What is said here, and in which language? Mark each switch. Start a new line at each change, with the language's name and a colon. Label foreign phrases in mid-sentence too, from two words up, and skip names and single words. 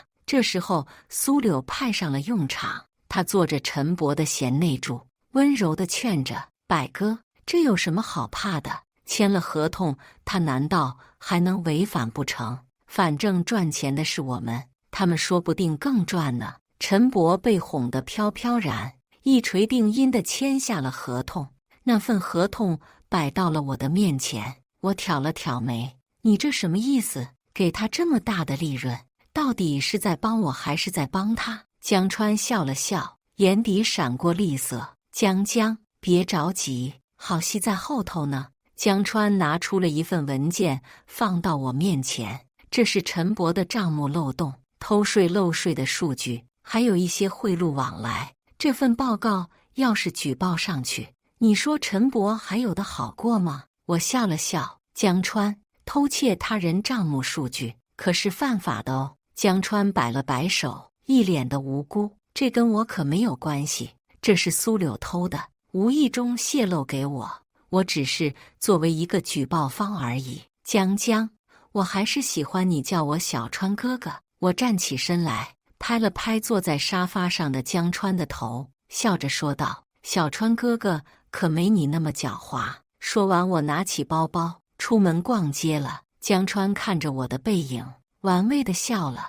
Chinese: 這時候蘇柳派上了用場，他做着陳伯的賢內助，溫柔地勸着：百哥，這有什麼好怕的？簽了合同，他難道還能違反不成？反正賺錢的是我們，他們說不定更賺呢。陳伯被哄得飄飄然，一錘定音地簽下了合同。那份合同擺到了我的面前，我挑了挑眉：你這什麼意思？給他這麼大的利潤，到底是在幫我還是在幫他？江川笑了笑，眼底閃過厲色。江，別着急，好戲在後頭呢。江川拿出了一份文件放到我面前，這是陳伯的賬目漏洞、偷稅漏稅的數據，還有一些賄賂往來。這份報告要是舉報上去，你說陳伯還有的好過嗎？我笑了笑，江川，偷竊他人賬目數據可是犯法的哦。江川擺了擺手，一臉的無辜，這跟我可沒有關係，這是蘇柳偷的，無意中洩露給我，我只是作為一個舉報方而已。江，我還是喜歡你叫我小川哥哥。我站起身來，拍了拍坐在沙發上的江川的頭，笑着說道：“小川哥哥可沒你那麼狡猾。” 說完，我拿起包包出門逛街了。江川看着我的背影，玩味地笑了。